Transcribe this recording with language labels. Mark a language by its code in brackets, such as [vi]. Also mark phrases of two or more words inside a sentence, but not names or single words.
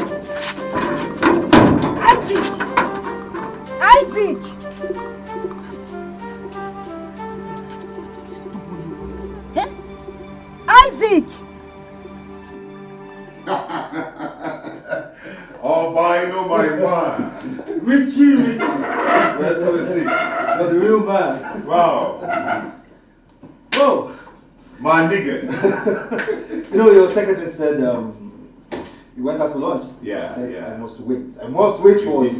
[en] Isaac! Eh? Isaac! Oh, I know my man. Richie. What is it? That's the real man. Wow. Oh, My nigga. you know, your secretary said you went out for lunch. Yeah, I said, yeah. I must wait. I must wait for you.